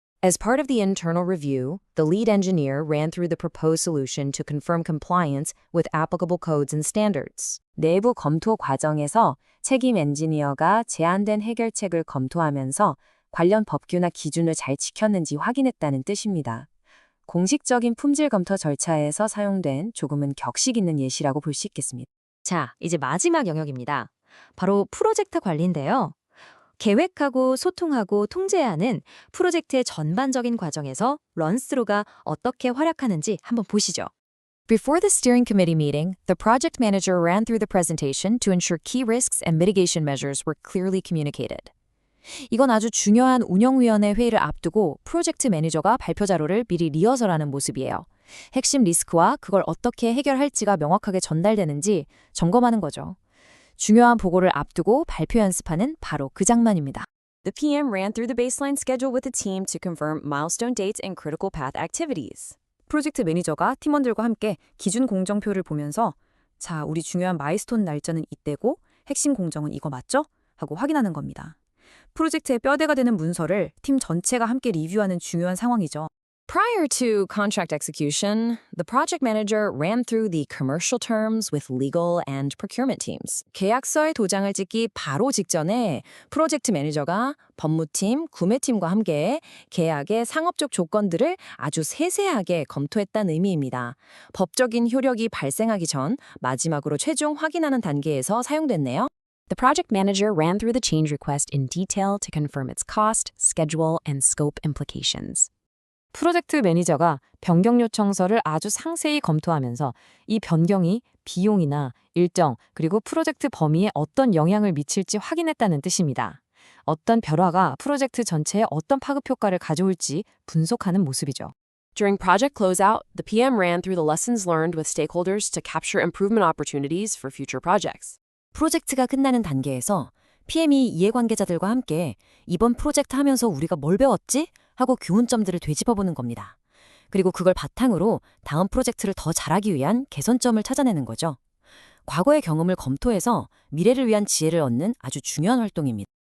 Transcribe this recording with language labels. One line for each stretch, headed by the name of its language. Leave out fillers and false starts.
English: As part of the internal review, the lead engineer ran through the proposed solution to confirm compliance with applicable codes and standards.
Korean: 내부 검토 과정에서 책임 엔지니어가 제안된 해결책을 검토하면서 관련 법규나 기준을 잘 지켰는지 확인했다는 뜻입니다. 공식적인 품질 검토 절차에서 사용된 조금은 격식 있는 예시라고 볼 수 있겠습니다. 자, 이제 마지막 영역입니다. 바로 프로젝트 관리인데요. 계획하고 소통하고 통제하는 프로젝트의 전반적인 과정에서 런스루가 어떻게 활약하는지 한번 보시죠.
English: Before the steering committee meeting, the project manager ran through the presentation to ensure key risks and mitigation measures were clearly communicated.
Korean: 이건 아주 중요한 운영위원회 회의를 앞두고 프로젝트 매니저가 발표 자료를 미리 리허설하는 모습이에요. 핵심 리스크와 그걸 어떻게 해결할지가 명확하게 전달되는지 점검하는 거죠. 중요한 보고를 앞두고 발표 연습하는 바로 그 장면입니다.
English: The PM ran through the baseline schedule with the team to confirm milestone dates and critical path activities.
Korean: 프로젝트 매니저가 팀원들과 함께 기준 공정표를 보면서 자, 우리 중요한 마일스톤 날짜는 이때고 핵심 공정은 이거 맞죠? 하고 확인하는 겁니다. 프로젝트의 뼈대가 되는 문서를 팀 전체가 함께 리뷰하는 중요한 상황이죠.
English: Prior to contract execution, the project manager ran through the commercial terms with legal and procurement teams.
Korean: 계약서에 도장을 찍기 바로 직전에 프로젝트 매니저가 법무팀, 구매팀과 함께 계약의 상업적 조건들을 아주 세세하게 검토했다는 의미입니다. 법적인 효력이 발생하기 전 마지막으로 최종 확인하는 단계에서 사용됐네요.
English: The project manager ran through the change request in detail to confirm its cost, schedule, and scope implications.
Korean: 프로젝트 매니저가 변경 요청서를 아주 상세히 검토하면서 이 변경이 비용이나 일정 그리고 프로젝트 범위에 어떤 영향을 미칠지 확인했다는 뜻입니다. 어떤 변화가 프로젝트 전체에 어떤 파급 효과를 가져올지 분석하는 모습이죠.
English: During project closeout, the PM ran through the lessons learned with stakeholders to capture improvement opportunities for future projects.
Korean: 프로젝트가 끝나는 단계에서 PM이 이해관계자들과 함께 이번 프로젝트 하면서 우리가 뭘 배웠지? 하고 교훈점들을 되짚어보는 겁니다. 그리고 그걸 바탕으로 다음 프로젝트를 더 잘하기 위한 개선점을 찾아내는 거죠. 과거의 경험을 검토해서 미래를 위한 지혜를 얻는 아주 중요한 활동입니다.